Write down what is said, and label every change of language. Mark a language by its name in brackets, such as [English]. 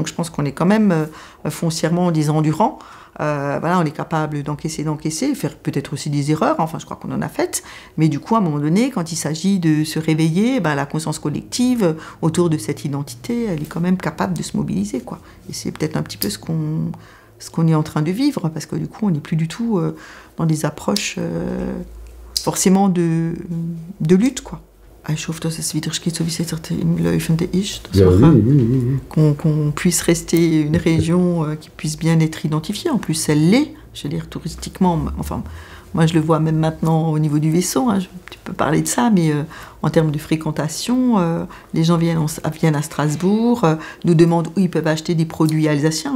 [French] Donc je pense qu'on est quand même foncièrement des endurants. On est capable d'encaisser, faire peut-être aussi des erreurs, enfin je crois qu'on en a faites, mais du coup à un moment donné, quand il s'agit de se réveiller, la conscience collective autour de cette identité, elle est quand même capable de se mobiliser, quoi. Et c'est peut-être un petit peu ce qu'on est en train de vivre, parce que du coup on n'est plus du tout dans des approches forcément de lutte, quoi. [German] Ich hoffe, dass es wieder geht, so wie es jetzt im Laufende ist. [French] Qu'on puisse rester une région qui puisse bien être identifiée. En plus, elle l'est, je veux dire, touristiquement. Enfin, moi, je le vois même maintenant au niveau du vaisseau. Hein, tu peux parler de ça, mais en termes de fréquentation, les gens viennent à Strasbourg, nous demandent où ils peuvent acheter des produits alsaciens.